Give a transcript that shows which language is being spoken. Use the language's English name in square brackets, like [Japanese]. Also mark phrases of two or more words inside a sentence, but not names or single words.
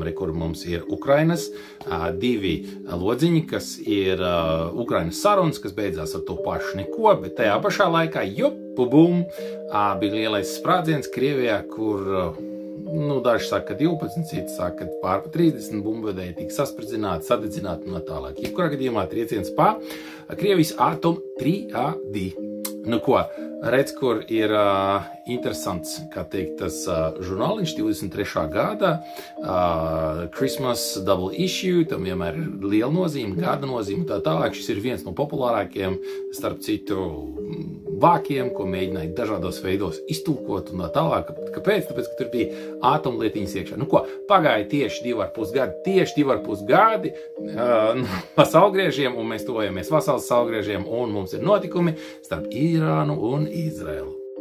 [Latvian] Kur mums ir Ukrainas 2 lodziņi, kas ir Ukrainas sarunas, kas beidzās ar to pašu neko, bet tajā pašā laikā, bija lielais sprādziens Krievijā, kur, daži saka, ka 12, citi saka, ka pār 30 bumbvedēji tika saspridzināti, sadedzināti un tālāk. Jebkurā gadījumā trieciens pa Krievijas atomu triadi. Redz, kur ir interesants, tas žurnāliņš 23. gada, [English] Christmas double issue, [Latvian] tam vienmēr ir liela nozīme, gada nozīme, tā tālāk. Šis ir viens no populārākiem, starp citu, vākiem, ko mēģināja dažādos veidos iztulkot un tā tālāk. Kāpēc? Tāpēc, ka tur bija atomlietiņas iekšā. Pagāja tieši 2,5 gadi pa saulgriežiem, un mēs tuvojamies vasaras saulgriežiem, un mums ir notikumi starp Irānu un Izraelu.